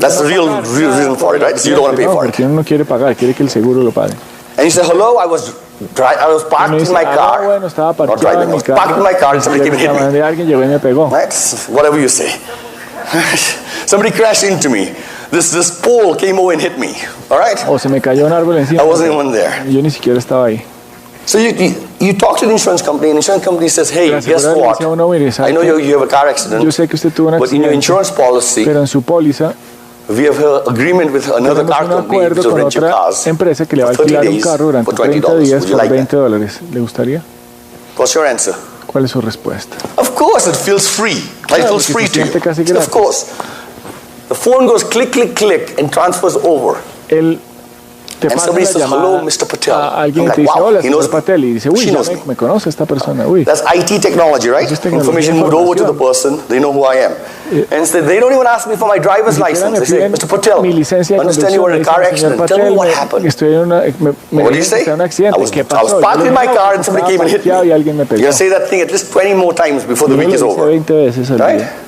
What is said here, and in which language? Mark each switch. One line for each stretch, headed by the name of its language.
English: That's the real reason for it, right? So you don't want to pay for it.
Spanish: Porque uno no quiere pagar, quiere que el seguro lo pague.
English: And you say, hello, I was parked in my car.
Spanish: Bueno, estaba
English: not driving, I was parked in my car and somebody came and hit me.
Spanish: Alguien llegó y me pegó.
English: Right? Whatever you say. Somebody crashed into me. This pole came over and hit me. All right?
Spanish: O se me cayó un árbol encima.
English: I wasn't even there.
Spanish: Yo ni siquiera estaba ahí.
English: So you talk to the insurance company, and the insurance company says, hey, guess what? I know you have a car accident,
Spanish: yo sé que usted tuvo un
English: but in your insurance policy,
Spanish: pero en su póliza,
English: we have an agreement with another car company to rent your cars
Spanish: empresa que le va a alquilar un carro durante 30 días por $20. ¿Le gustaría?
English: What's your answer?
Spanish: ¿Cuál es su respuesta?
English: Of course, it feels free. It feels free to you. Of course. The phone goes click, click, click, and transfers over.
Spanish: Te pasa la llamada a alguien y te dice, hola, señor Patel, y dice, uy, ya me conoce esta persona, uy.
English: That's IT technology, right? Information moved over to the person, they know who I am. And so they don't even ask me for my driver's license. They say, Mr. Patel, I understand you were in a car accident. Tell me what happened. What do you say? I was parked in my car and somebody came and hit me. You're going to say that thing at least 20 more times before the week is over. Right?